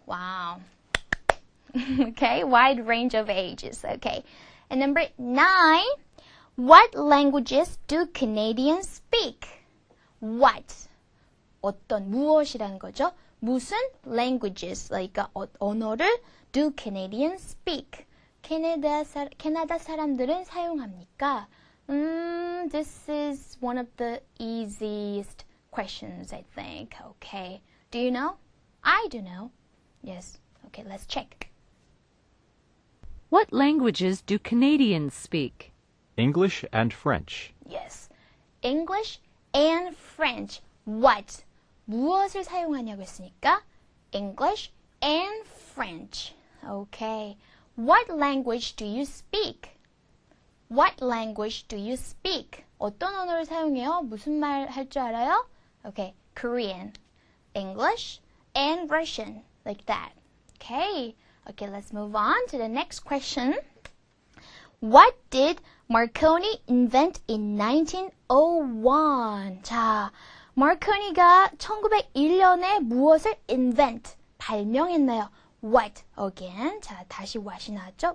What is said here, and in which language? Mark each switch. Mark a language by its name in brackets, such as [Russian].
[English] Wow. Okay, wide range of ages. Okay, and number 9. What languages do Canadians speak? What? [Korean] 어떤, 무엇이라는 거죠? [English] 무슨 languages, like 언어를 do Canadians speak? [Korean] 캐나다 사람들은 사용합니까? [English] This is one of the easiest questions, I think. Okay. Do you know? I do know. Yes. Okay, let's check. What languages do Canadians speak? English and French. Yes. English and French. What? [Korean] 무엇을 사용하냐고 했으니까 English and French. Okay. [English] What language do you speak? What language do you speak? [Korean] 어떤 언어를 사용해요? 무슨 말 할 줄 알아요? Okay. [English] Korean, English, and Russian. Like that. Okay. Okay, let's move on to the next question. What did Marconi invent in 1901? [Korean] 자, 마르코니가 1901년에 무엇을 invent, 발명했나요? [English] What? Again. [Korean] 자, 다시 what이 나왔죠?